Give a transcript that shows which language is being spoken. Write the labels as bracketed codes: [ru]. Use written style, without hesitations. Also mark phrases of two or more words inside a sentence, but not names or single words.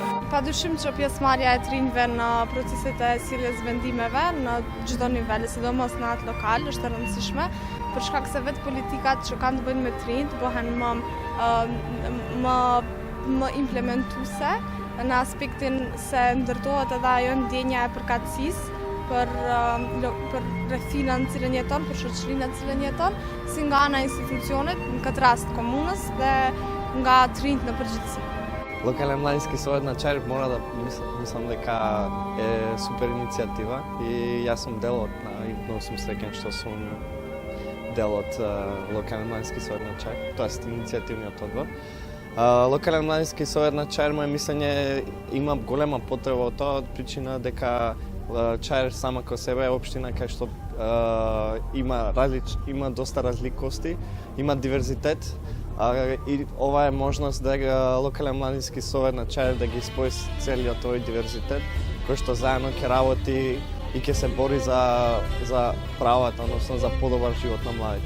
[sq] Padyshim që pjesëmarrja e trinjve në proceset e sjelljes vendimeve në çdo nivel, sidomos në atë lokal, është e rëndësishme, për shkak se vetë politikat që kanë të bëjnë me trinjt bëhen më implementuese në aspektin se ndërtohet edhe ajo ndjenja e përkatësisë për rrethinën në cilën jeton, për shoqërinë në cilën jeton, si nga ana e institucionit, në këtë rast komunës dhe nga trinjt në përgjithësi. [mk] Локални младински совет на Чаир мора да мислим дека е супер иницијатива и јас сум дел од и многу сум среќен што сум дел од Локален младински совет на Čair, тоест иницијативниот одбор. Локален младински совет на Čair, моје мислење, има голема потреба од тоа, од причина дека Čair сама ко себе е општина кај што има доста разликости, има диверзитет, и ова е можност да Локален младински совет на Čair да ги спои целиот овој диверзитет, кој што заедно ќе работи и ќе се бори за правата, односно за подобар живот на младите.